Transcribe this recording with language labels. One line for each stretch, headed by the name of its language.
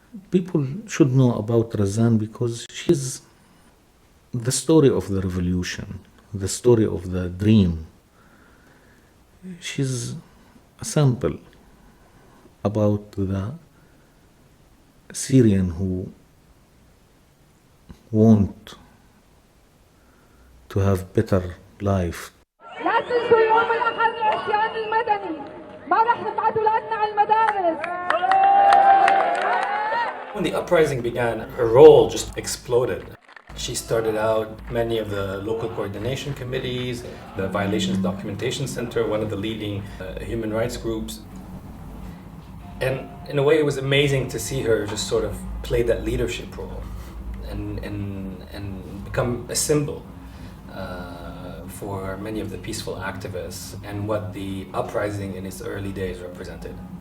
English: People should know about Razan because she's the story of the revolution, the story of the dream. She's a sample about the Syrian who want to have better life.
Arabic: لا تنسوا يوم الأحد العصيان المدني ما راح نبعث أولادنا على المدارس.
English: When the uprising began, her role just exploded. She started out many of the local coordination committees, the Violations Documentation Center, one of the leading human rights groups. And in a way, it was amazing to see her just sort of play that leadership role and become a symbol for many of the peaceful activists and what the uprising in its early days represented.